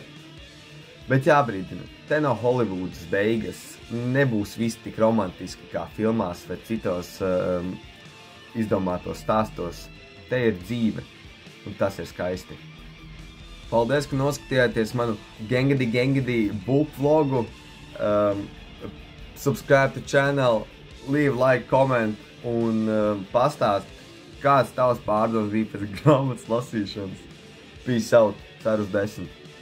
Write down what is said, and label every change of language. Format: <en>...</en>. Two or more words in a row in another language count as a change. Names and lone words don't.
<lv>Bet jābrīdina, te nav Hollywoodas beigas, nebūs viss tik romantiski kā filmās vai citos izdomātos stāstos. Te ir dzīve, un tas ir skaisti. Paldies, ka noskatījāties manu Gengedi book vlogu.</lv> <en>Subscribe to channel, leave like, comment</en> <lv>un pastāst, kāds tavs pārdoms bija pēc grāmatas lasīšanas.</lv> <en>Peace out,</en> <lv>ceru uz 10.</lv>